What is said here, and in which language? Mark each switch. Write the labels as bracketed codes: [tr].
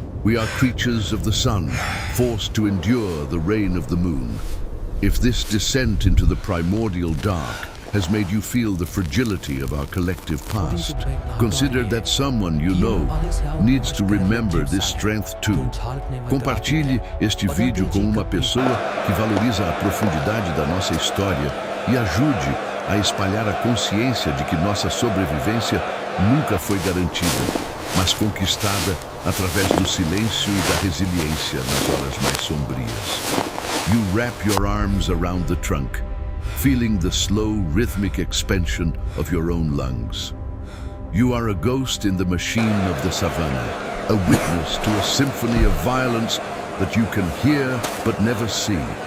[en] We are creatures of the sun, forced to endure the reign of the moon. If this descent into the primordial dark has made you feel the fragility of our collective past, consider that someone you know needs to remember this strength too. [pt] Compartilhe este vídeo com uma pessoa que valoriza a profundidade da nossa história e ajude a espalhar a consciência de que nossa sobrevivência nunca foi garantida, mas conquistada através do silêncio e da resiliência nas horas mais sombrias. [en] You wrap your arms around the trunk, feeling the slow, rhythmic expansion of your own lungs. You are a ghost in the machine of the savannah, a witness to a symphony of violence that you can hear but never see.